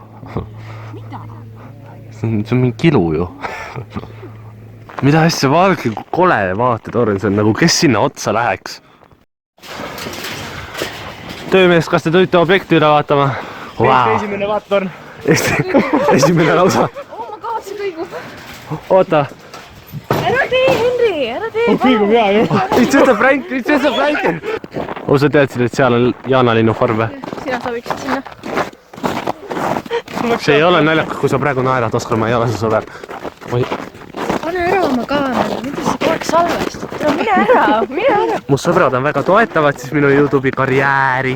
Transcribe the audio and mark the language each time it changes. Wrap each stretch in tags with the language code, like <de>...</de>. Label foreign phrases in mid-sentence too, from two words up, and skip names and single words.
<et>See on mingi kilu ju. Mida asja, vaadake, kui kole vaatetorn, see on nagu, kes sinna otsa läheks. Töömees, kas te tulite objekti üle vaatama? Esimene vaatetorn. Esimene lausa.</et> <en>Oh my god,</en> <et>see kõigub. Oota. Ära tee, Henri, ära tee. Kõigub hea ju.</et> <en>It's just a prank.</en> <et>Sa teadsid, et seal on Jaanalinnu farm või? Sina sobiksid sinna. See ei ole naljakas, kui sa praegu naerad, Oskar, ma ei ole su sõber. Pane ära oma kaamera, mida sa kogu aeg salvestad? Mine ära. Mu sõbrad on väga toetavad siis minu YouTube'i karjääri.</et>